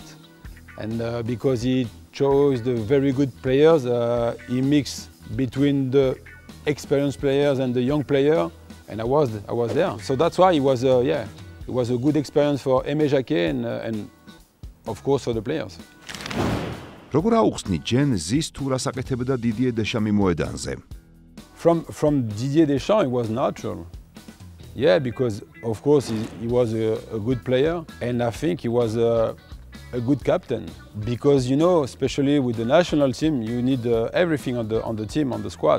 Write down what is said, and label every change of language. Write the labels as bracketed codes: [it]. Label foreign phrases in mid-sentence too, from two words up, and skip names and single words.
[en] And because he chose the very good players, he mixed between the experienced players and the young player, and I was there. So that's why it was a good experience for 𝗍𝗍𝘀 and of course for the players. [ka] როგორ აუხსნით [en] Gen Z [ka] თუ რას აკეთებდა დიდიე დეშამი მოედანზე? [en] From Didier Deschamps, it was natural. Yeah, because of course he was a good player, and I think he was a good captain. Because you know, especially with the national team, you need everything on the team, on the squad.